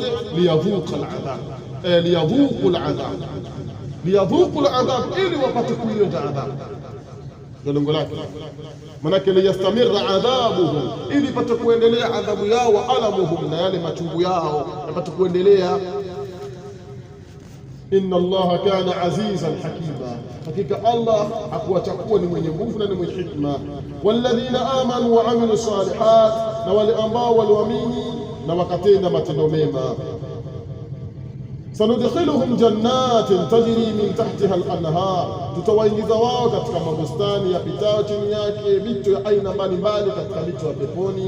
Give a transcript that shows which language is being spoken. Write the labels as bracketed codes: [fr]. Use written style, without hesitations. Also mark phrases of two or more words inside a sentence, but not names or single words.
[ar] ليذوقوا العذاب، ليذوقوا العذاب، ليذوقوا العذاب, [sw] ili wapate kuionja adhabu. Ndio lengo lake, manake [ar] ليستمر عذابهم, [sw] ili pate kuendelea adhabu yao, [ar] وألمهم, [sw] na yale machungu yao yapate kuendelea. [ar] إن الله كان عزيزا حكيما, [sw] hakika Allah hakuacha kuwa ni mwenye nguvu na ni mwenye hikma. [ar] والذين آمنوا وعملوا الصالحات, [sw] na wale ambao waliamini na wakatenda matendo mema. [ar] سندخلهم جنات تجري من تحتها الأنهار, [sw] tutawaingiza wao katika mabustani yapitayo chini yake mito ya aina mbalimbali katika mito ya peponi.